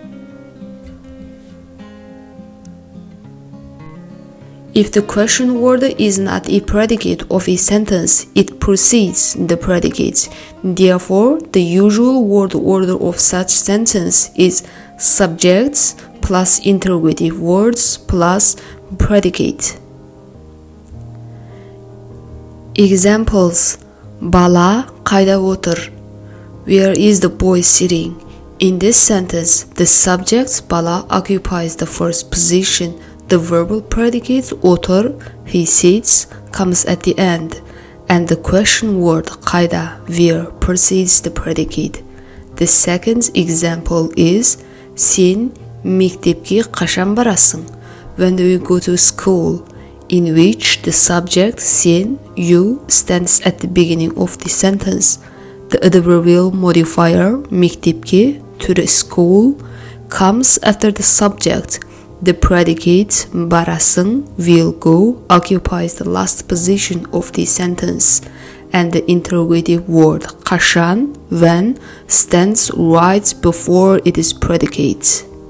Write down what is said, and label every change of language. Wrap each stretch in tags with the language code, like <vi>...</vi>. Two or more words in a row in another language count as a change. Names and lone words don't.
<en>If the question word is not a predicate of a sentence, it precedes the predicate. Therefore, the usual word order of such sentence is subjects plus interrogative words plus predicate. Examples.</en> <kk>Бала қайда отыр?</kk> <en>Where is the boy sitting? In this sentence, the subject Bala occupies the first position. The verbal predicate отыр, he sits, comes at the end, and the question word қайда, where, precedes the predicate. The second example is</en> <kk>сен мектепке қашан барасың?</kk> <en>When do you go to school? In which the subject сен, you, stands at the beginning of the sentence. The adverbial modifier мектепке, to the school, comes after the subject. The predicate barasың will go occupies the last position of the sentence, and the interrogative word қашан, when, stands right before its predicate.</en>